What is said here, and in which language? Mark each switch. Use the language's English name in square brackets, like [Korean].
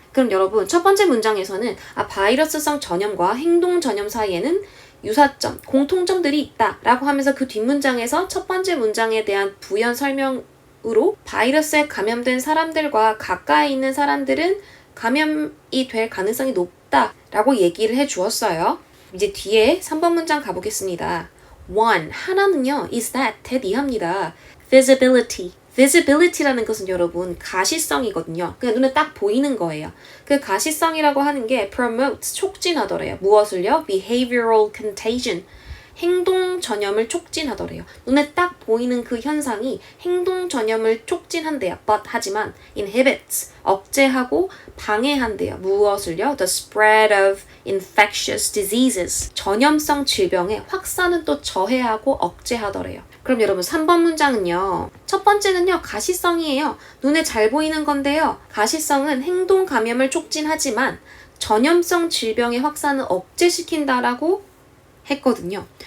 [Korean] 그럼 여러분 첫 번째 문장에서는 바이러스성 전염과 행동 전염 사이에는 유사점, 공통점들이 있다라고 하면서 그 뒷문장에서 첫 번째 문장에 대한 부연 설명으로 바이러스에 감염된 사람들과 가까이 있는 사람들은 감염이 될 가능성이 높다라고 얘기를 해주었어요. 이제 뒤에 3번 문장 가보겠습니다. [English] one, [Korean] 하나는요, [English] is that [Korean] 이합니다. visibility라는 것은 여러분 가시성이거든요. 그냥 눈에 딱 보이는 거예요. 그 가시성이라고 하는 게 promotes, 촉진하더래요. 무엇을요? [English] behavioral contagion, [Korean] 행동 전염을 촉진하더래요. 눈에 딱 보이는 그 현상이 행동 전염을 촉진한대요. 하지만 inhibits, 억제하고 방해한대요. 무엇을요? [English] The spread of infectious diseases. [Korean] 전염성 질병의 확산은 또 저해하고 억제하더래요. 그럼 여러분 3번 문장은요. 첫 번째는요. 가시성이에요. 눈에 잘 보이는 건데요. 가시성은 행동 감염을 촉진하지만 전염성 질병의 확산을 억제시킨다라고 했거든요.